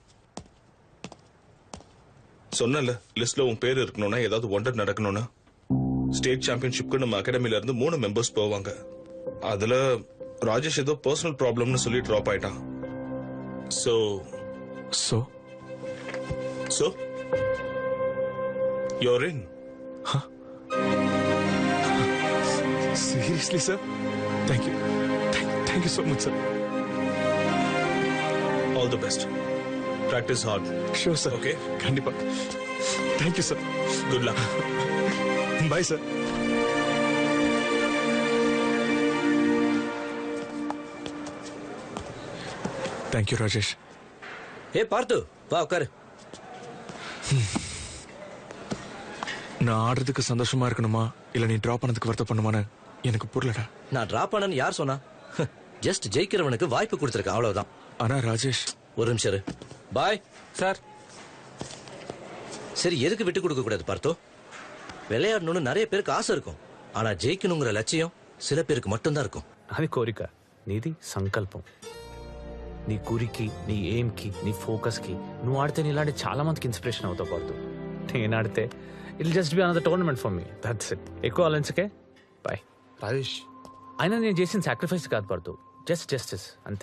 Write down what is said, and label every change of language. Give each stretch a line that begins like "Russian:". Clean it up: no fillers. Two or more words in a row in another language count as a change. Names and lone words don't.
Tamil: சொன்னல, லிஸ்ட்ல உன் பேர் இருக்கணும்னா ஏதாவது ஒண்டர் நடக்கணும்னா ஸ்டேட் சாம்பியன்ஷிப்க்கு நம்ம அகாடமில இருந்து 3 மெம்பர்ஸ் போவாங்க. அதுல ராஜேஷ் ஏதோ பர்சனல் ப்ராப்ளம்னு சொல்லி டிராப் ஆயிட்டான். சோ சோ
English: சோ you're in. Seriously sir? Thank you. Thank you so much sir. All the best. Practice hard. Sure sir. Okay?
Tamil: கண்டிப்பா. தேங்க்யூ சார்.
English: Good luck.
Tamil: பாய் சார். தேங்க்யூ ராஜேஷ். ஏ பார்த்து வா உட்காரு. நான் ஆடுறதுக்கு சந்தோஷமா இருக்கணுமா இல்ல நீ டிராப் பண்ணதுக்கு வருத்த பண்ணுமான்னு எனக்கு புரியலடா. நான் டிராப் பண்ணனு யார் சொன்னா? ஜஸ்ட் ஜெயிக்கிறவனுக்கு வாய்ப்பு கொடுத்துருக்கேன், அவ்வளவுதான். ஆனா ராஜேஷ், ஒரு நிமிஷம் இரு. பாய் சார். சரி, எதுக்கு விட்டு கொடுக்க கூடாது பார்த்தோ? விளையாடணும்னு நிறைய பேருக்கு ஆசை இருக்கும், ஆனா ஜெயிக்கணுங்கிற லட்சியம் சில பேருக்கு மட்டும்தான் இருக்கும்.
Telugu: అది కోరిక, నీది సంకల్పం. నీ గురికి, నీ ఎయిమ్ కి, నీ ఫోకస్ కి నువ్వు ఆడితే నీలాంటి చాలా మందికి ఇన్స్పిరేషన్ అవుతావు పార్దు. నేను ఆడితే
English: it just be another tournament for me, that's it.
Telugu: ఎక్కువ ఆలోచించకే. బాయ్ రాజేష్. అయినా నేను చేసిన సాక్రిఫైస్ కాదు పార్దు,
English: just justice
Telugu: అంతే.